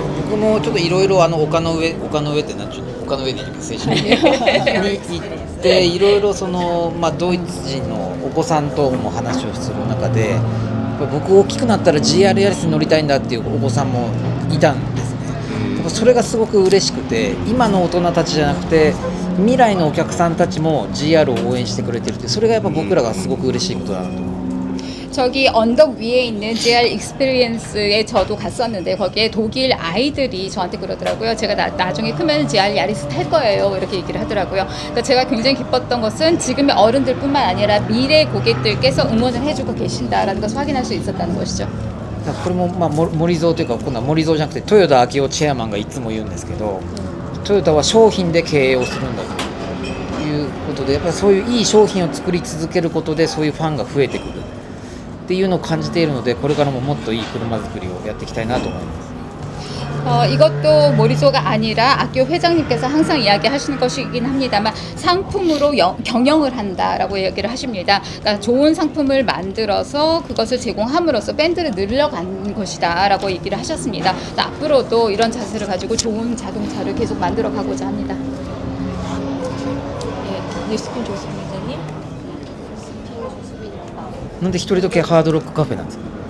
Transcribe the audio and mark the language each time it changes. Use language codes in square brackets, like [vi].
[ja] 僕もちょっといろいろ丘の上ってなんちゅうの丘の上にいる選手に行っていろいろそのドイツ人のお子さんとも話をする中でやっぱ僕大きくなったら GR ヤリスに乗りたいんだっていうお子さんもいたんですね。それがすごく嬉しくて今の大人たちじゃなくて未来のお客さんたちも GR を応援してくれてるってそれがやっぱ僕らがすごく嬉しいことだなと思う。 [ko] 저기 언덕 위에 있는 GR 익스피리언스에 저도 갔었는데 거기에 독일 아이들이 저한테 그러더라고요. 제가 나중에 크면 GR 야리스 탈 거예요. 이렇게 얘기를 하더라고요. 그러니까 제가 굉장히 기뻤던 것은 지금의 어른들뿐만 아니라 미래 고객들께서 응원을 해주고 계신다라는 것을 확인할 수 있었다는 것이죠. [ja] これも森蔵というか今度は森蔵じゃなくて豊田章男チェアマンがいつも言うんですけどトヨタは商品で経営をするんだということでやっぱりそういういい商品を作り続けることでそういうファンが増えてくるっていうのを感じているのでこれからももっといい車作りをやっていきたいなと思います。 [ko] 이것도 모리조가 아니라 악교 회장님께서 항상 이야기하시는 것이긴 합니다만 상품으로 경영을 한다라고 얘기를 하십니다. 그러니까 좋은 상품을 만들어서 그것을 제공함으로써 밴드를 늘려간 것이다라고 얘기를 하셨습니다. 앞으로도 이런 자세를 가지고 좋은 자동차를 계속 만들어 가고자 합니다. 네, 뉴스킨 조수민 기자님. [ja] なんで一人だけハードロックカフェなんですか